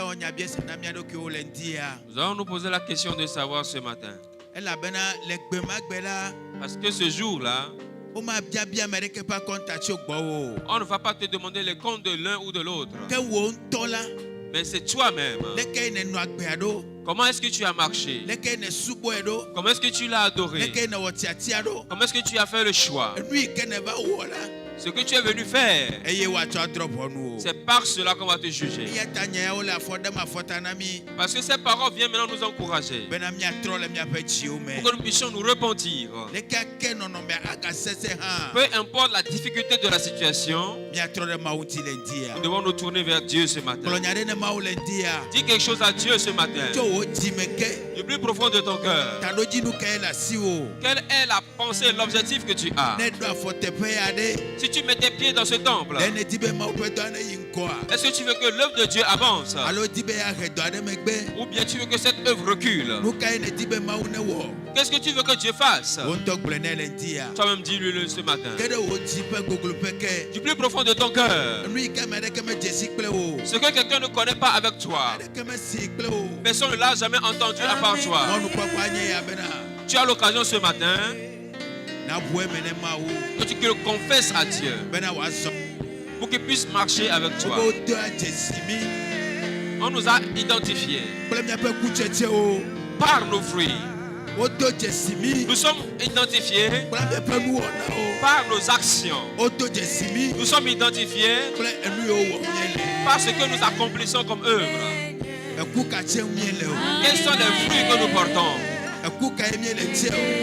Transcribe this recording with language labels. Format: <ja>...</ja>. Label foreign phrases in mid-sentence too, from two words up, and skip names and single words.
<ee>míabiesa na mía ɖokuiwo le ŋdia.</ee> <fr>Nous allons nous poser la question de savoir ce matin.</fr> <ee>Elabena le gbemagbe la,</ee> <fr>Parce que ce jour-là,</fr> <ee>womabia ame ɖeke ƒe akɔnta tso gbɔwò o.</ee> <fr>on ne va pas te demander les comptes de l'un ou de l'autre.</fr> <ee>Ke wò ŋutɔ la,</ee> <fr>Mais c'est toi-même.</fr> <ee>leke yi nenɔ agbea ɖo,</ee> <fr>Comment est-ce que tu as marché?</fr> <ee>leke yi nesubɔe ɖo,</ee> <fr>Comment est-ce que tu l'as adoré?</fr> <ee>leke yi newɔ tiatia ɖo.</ee> <fr>Comment est-ce que tu as fait le choix?</fr> <ee>Nu yi ke neva wɔ la,</ee> <fr>Ce que tu es venu faire,</fr> <ee>eye woatsɔ adrɔ ʋɔnu o.</ee> <fr>c'est par cela qu'on va te juger.</fr> <ee>Eya ta nyayawo le afɔ ɖem afɔta na mí,</ee> <fr>Parce que ces paroles viennent maintenant nous encourager.</fr> <ee>bena míatrɔ le míaƒe dziwo me.</ee> <fr>Pour que nous puissions nous repentir.</fr> <ee>Leke ke nɔnɔmea agasese hã,</ee> <fr>Peu importe la difficulté de la situation,</fr> <ee>míatrɔ ɖe Mawu ŋuti le</ee> <fr>nous</fr> <ee>ŋdia.</ee> <fr>devons nous tourner vers Dieu ce matin.</fr> <ee>Gblɔ nya ɖe ne Mawu le ŋdia.</ee> <fr>Dis quelque chose à Dieu ce matin.</fr> <ee>Tso wò dzime ke,</ee> <fr>Du plus profond de ton cœur.</fr> <ee>taɖodzinu ke le asiwò.</ee> <fr>Quelle est la pensée, l'objectif que tu as?</fr> <ee>Ne ɖo afɔ teƒe ya ɖe,</ee> <fr>Si tu mets tes pieds dans ce temple,</fr> <ee>le ne di be Mawu ƒe dɔ ne yi ŋkɔa,</ee> <fr>est-ce que tu veux que l'œuvre de Dieu avance?</fr> <ee>alo di be yeahe dɔ aɖe megbe?</ee> <fr>Ou bien tu veux que cette œuvre recule?</fr> <ee>Nu ka ye ne di be Mawu ne wɔ?</ee> <fr>Qu'est-ce que tu veux que Dieu fasse?</fr> <ee>Wò ŋutɔ gblɔe ne le ŋdia.</ee> <fr>Toi-même dis-le ce matin.</fr> <ee>Ke ɖe wò dzi ƒe gogloƒe ke,</ee> <fr>Du plus profond de ton cœur.</fr> <ee>nu yi ke ame aɖeke medze si kple wò,</ee> <fr>Ce que quelqu'un ne connaît pas avec toi,</fr> <ee>aɖeke mesi kple wò.</ee> <fr>personne ne l'a jamais entendu à part toi.</fr> <ee>Mɔnukpɔkpɔa nye ya bena,</ee> <fr>Tu as l'occasion ce matin</fr> <ee>naʋu eme ne Mawu,</ee> <fr>que tu le confesses à Dieu</fr> <ee>bena wòazɔ.</ee> <fr>pour qu'il puisse marcher avec toi.</fr> <ee>Wobe wodɔ adze si mí</ee> <fr>On nous a identifiés</fr> <ee>kple míaƒe kutsetsewo.</ee> <fr>par nos fruits.</fr> <ee>Wodo dze si mí</ee> <fr>Nous sommes identifiés</fr> <ee>kple míaƒe nuwɔnawo.</ee> <fr>par nos actions.</fr> <ee>Wodo dze si mí</ee> <fr>Nous sommes identifiés</fr> <ee>kple enu yiwo wɔ míele.</ee> <fr>par ce que nous accomplissons comme œuvre.</fr> <ee>Eku ka tsem míele o.</ee> <fr>Quels sont les fruits que nous portons?</fr> <ee>Eku ka ye míele tse o.</ee>